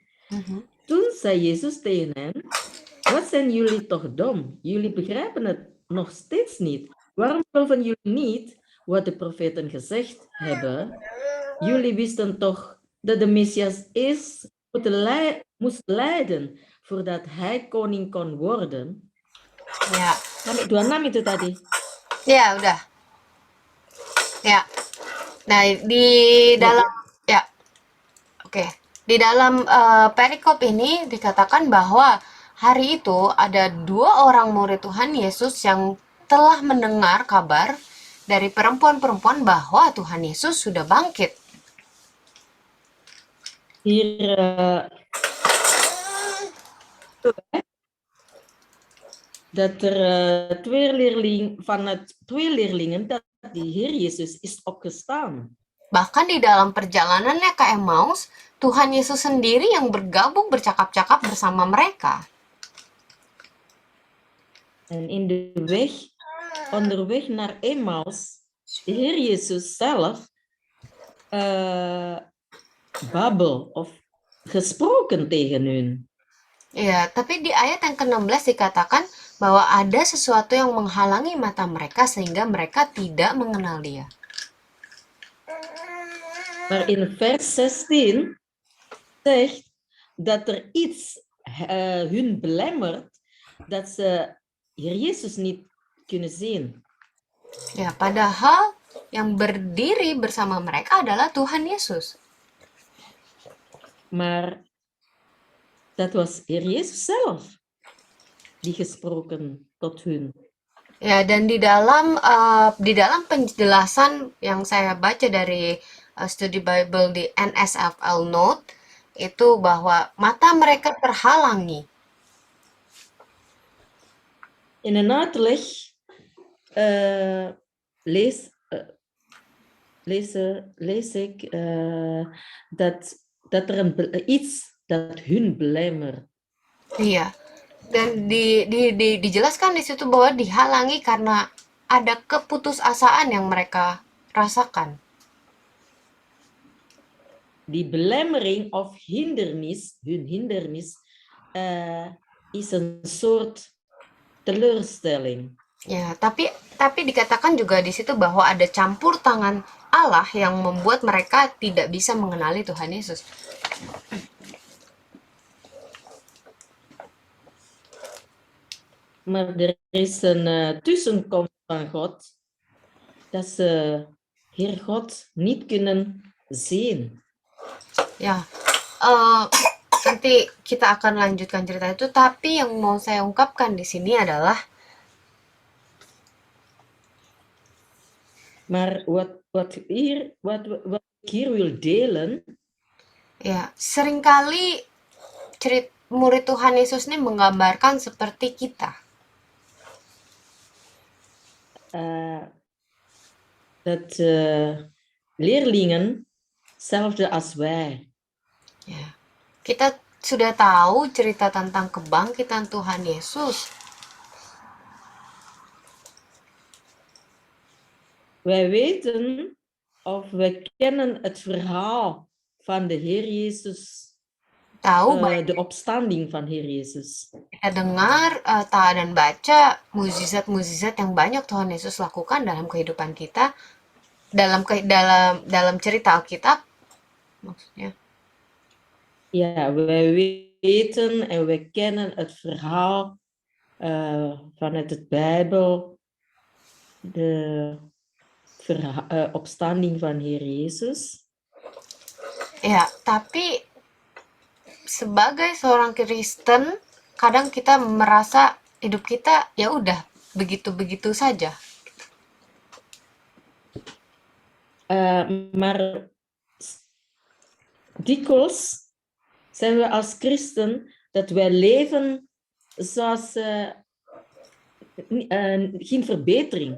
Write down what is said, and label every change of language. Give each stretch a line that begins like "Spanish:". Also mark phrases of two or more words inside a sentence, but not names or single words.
Dutch: Toen zei Jezus tegen hen, wat zijn jullie toch dom? Jullie begrijpen het nog steeds niet. Waarom geloven jullie niet wat de profeten gezegd hebben? Jullie wisten toch dat de Messias moest lijden voordat hij koning kon worden?
Indonesian: Ya. 26 itu tadi. Ya, udah. Ya. Nah, di dalam ya. Oke. Di dalam perikop ini dikatakan bahwa hari itu ada 2 orang murid Tuhan Yesus yang telah mendengar kabar dari perempuan-perempuan bahwa Tuhan Yesus sudah bangkit.
Dutch: Hier dat er 2 leerlingen dat de Heer Jezus is opgestaan.
Indonesian: Bahkan di dalam perjalanannya ke Emmaus, Tuhan Yesus sendiri yang bergabung bercakap-cakap bersama mereka.
Dutch: En in de weg, onderweg naar Emmaus, de Heer Jezus zelf babbel of gesproken tegen hun.
Indonesian: Ya, tapi di ayat yang ke-16 dikatakan bahwa ada sesuatu yang menghalangi mata mereka sehingga mereka tidak mengenal dia.
Dutch: Maar in vers 16 zegt dat er iets hun belemmert dat ze Heer Jezus niet kunnen zien.
Indonesian: Ya, padahal yang berdiri bersama mereka adalah Tuhan Yesus.
Dutch: Maar dat was Heer Jezus zelf die gesproken tot hun.
Indonesian: Ya, dan di dalam penjelasan yang saya baca dari studi Bible di NSFL Note itu bahwa mata mereka terhalangi.
Dutch: In een uitleg lees ik dat er iets dat hun belemmert.
Indonesian: Iya. Dan dijelaskan di situ bahwa dihalangi karena ada keputusasaan yang mereka rasakan.
Dutch: die belemmering of hindernis, hun hindernis, is een soort teleurstelling.
Indonesian: Ya, tapi dikatakan juga di situ bahwa ada campur tangan Allah yang membuat mereka tidak bisa mengenali Tuhan Yesus.
Dutch: Maar er is een tussenkomst van God, dat ze Heer God niet kunnen zien.
Indonesian: Ya, nanti kita akan lanjutkan cerita itu, tapi yang mau saya ungkapkan di sini adalah
Dutch: Maar wat ik hier wil delen,
Indonesian: ya, seringkali murid Tuhan Yesus ini menggambarkan seperti kita.
Dutch: dat leerlingen hetzelfde als wij.
Indonesian: Ya, kita sudah tahu cerita tentang kebangkitan Tuhan Yesus.
Dutch: Wij weten of we kennen het verhaal van de Heer Jezus, de opstanding van Heer Jezus.
Indonesian: Kita dengar tahu dan baca mukjizat-mukjizat yang banyak Tuhan Yesus lakukan dalam kehidupan kita, dalam cerita Alkitab, maksudnya.
Dutch: Ja, wij weten en we kennen het verhaal vanuit het Bijbel, de opstanding van Heer Yesus.
Indonesian: Ya, tapi sebagai seorang Kristen, kadang kita merasa hidup kita ya udah begitu-begitu saja.
Dutch: Maar dikwijls zijn we als christen dat wij leven zoals geen verbetering.